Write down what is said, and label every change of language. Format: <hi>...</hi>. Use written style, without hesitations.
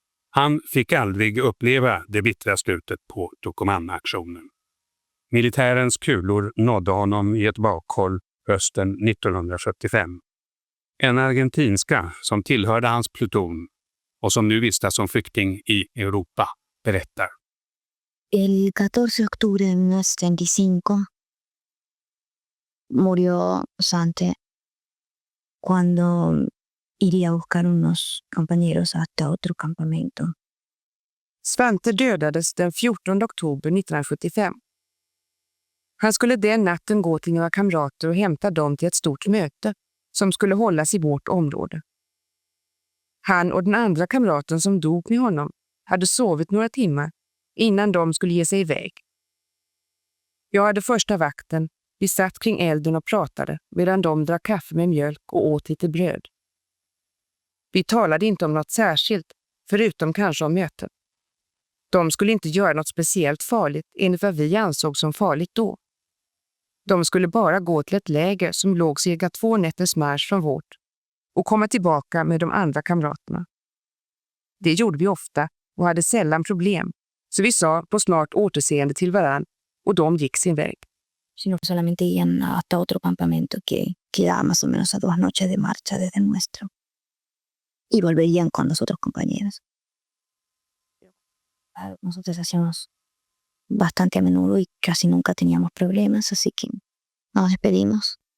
<sv>Han fick aldrig uppleva det bittra slutet på Tucumán-aktionen. Militärens kulor nådde honom i ett bakhåll hösten 1975. En argentinska som tillhörde hans pluton och som nu vistas som flykting i Europa berättar.</sv> <es>El 14 de octubre de 1935 murió Svante cuando iría a buscar unos compañeros hasta otro campamento.</es> <sv>Svante dödades den 14 oktober 1975. Han skulle den natten gå till några kamrater och hämta dem till ett stort möte som skulle hållas i vårt område. Han och den andra kamraten som dog med honom hade sovit några timmar innan de skulle ge sig iväg. Jag hade första vakten, vi satt kring elden och pratade medan de drack kaffe med mjölk och åt lite bröd. Vi talade inte om något särskilt, förutom kanske om mötet. De skulle inte göra något speciellt farligt enligt vad vi ansåg som farligt då. De skulle bara gå till ett läger som låg cirka 2 nätters marsch från vårt och komma tillbaka med de andra kamraterna. Det gjorde vi ofta och hade sällan problem, så vi sa på snart återseende till varann och de gick sin väg.</sv> <es>Sino solamente iban hasta otro campamento que quedaba más o menos a 2 noches de marcha desde el nuestro. Y volverían con los otros compañeros. Nosotros hacíamos bastante a menudo y casi nunca teníamos problemas, así que nos despedimos.</es>